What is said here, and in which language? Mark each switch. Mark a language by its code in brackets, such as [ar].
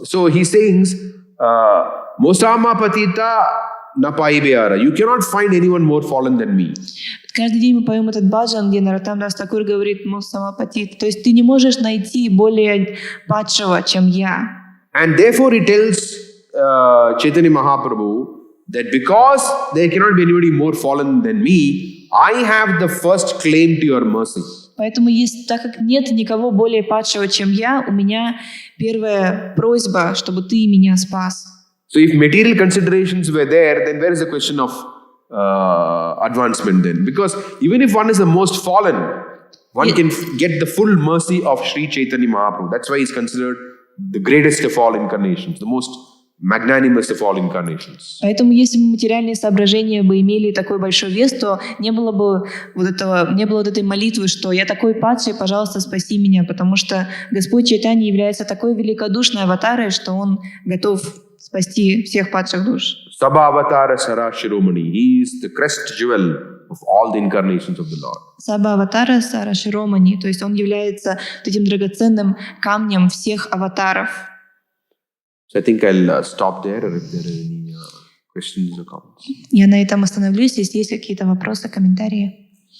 [en] So he sings, [bn] Mosama Patita Napai Beara. [en] You cannot find anyone more fallen than me. [ru] Каждый день мы поем этот баджан, где Нароттам Дас Такур говорит «Мосамапатит». То есть ты не можешь найти более падшего, чем я. [en] And therefore he tells Chaitanya Mahaprabhu that because there cannot be anybody more fallen than me, I have the first claim to your mercy. [ru] Поэтому, так как нет никого более падшего, чем я, у меня первая просьба, чтобы ты меня спас. [en] So if material considerations were there, then where is the question of advancement then? Because even if one is the most fallen, one can get the full mercy of Sri Chaitanya Mahaprabhu. That's why he's considered the greatest of all incarnations, the most magnanimous of all incarnations. [ru] Поэтому, если бы материальные соображения бы имели такой большой вес, то не было бы вот этой молитвы, что я такой падший, пожалуйста, спаси меня, потому что Господь Чайтанья является такой великодушной аватарой, что Он готов спасти всех падших душ. [bn] Sabha Avatara Sara Shiromani. [en] He is the crest jewel of all the incarnations of the Lord. [ru] Саба Аватара Сара Широмани, то есть Он является этим драгоценным камнем всех аватаров. [en] So I think I'll stop there, or if there are any questions or comments. [ru] Я на этом остановлюсь, если есть какие-то вопросы, комментарии.